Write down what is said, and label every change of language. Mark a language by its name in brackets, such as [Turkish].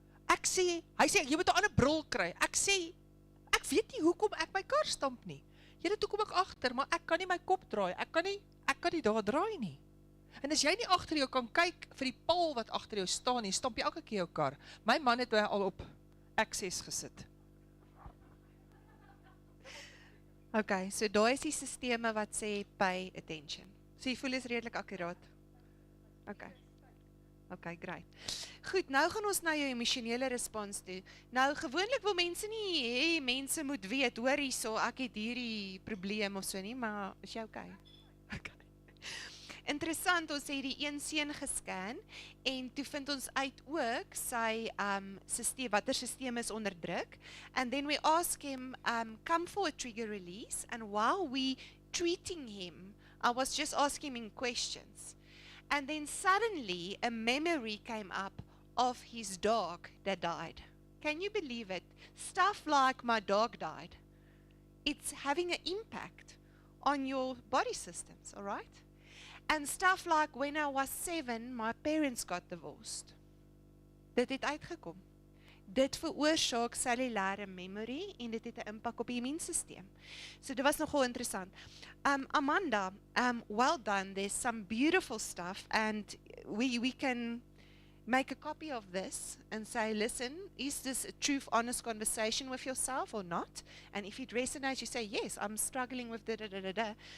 [Afrikaans] Ek sê, hy sê, jy moet 'n ander bril kry. Ek sê, ek weet nie hoekom ek my kar stamp nie. Julle, toe kom ek agter, maar ek kan nie my kop draai. Ek kan nie daar draai nie. En as jy nie agter jou kan kyk vir die paal wat agter jou staan nie, stamp jy elke keer jou kar. My man het al op access gesit. OK, so daai is die sisteme wat sê [English] pay attention. [Afrikaans] So jy voel is redelik akkuraat. OK, great. Goed, nou gaan ons na jou emosionele respons toe. Nou gewoonlik wil mense nie hê mense moet weet, hoor hierso, ek het hierdie probleem of so nie, maar is jy OK? OK. Interessant, ons het die een seun gescan en toe vind ons uit ook sy stelsel, watter stelsel is onder druk, [English] and then we ask him come for a trigger release, and while we treating him, I was just asking him questions, and then suddenly a memory came up of his dog that died. Can you believe it? Stuff like my dog died, it's having an impact on your body systems, all right? And stuff like when I was 7, my parents got divorced. [Afrikaans] Dit het uitgekom. Dit veroorsaak cellulêre memory en dit het 'n impak op die immuunstelsel. So dit was nogal interessant. Amanda, [English] well done. There's some beautiful stuff and we can make a copy of this and say, listen, is this a true, honest conversation with yourself or not? And if it resonates, you say, yes, I'm struggling with da-da-da-da-da.